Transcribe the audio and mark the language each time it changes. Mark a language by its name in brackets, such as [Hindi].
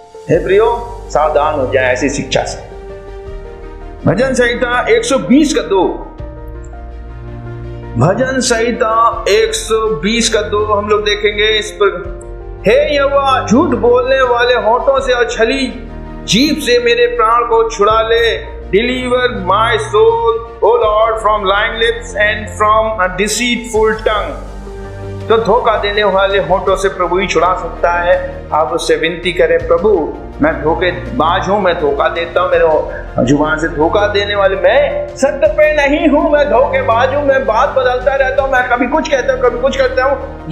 [Hindi] हे प्रियो, सावधान हो जाए ऐसी शिक्षा से। भजन संहिता 120 का 2। भजन संहिता 120 का 2 हम लोग देखेंगे इस पर। हे यहोवा, झूठ बोलने वाले होठों से और छली जीभ से मेरे प्राण को छुड़ा ले। [English] Deliver my soul, O Lord, from lying lips and from a deceitful tongue. [Hindi] तो धोखा देने वाले होठों से प्रभु ही छुड़ा सकता है। आप उससे विनती करें, प्रभु मैं धोखेबाज हूँ, मैं धोखा देता हूँ, मेरे जुबान से धोखा देने वाले, मैं सत्य पे नहीं हूँ, मैं धोखेबाज हूँ, मैं बात बदलता रहता हूँ, मैं कभी कुछ कहता हूँ कभी कुछ करता हूँ।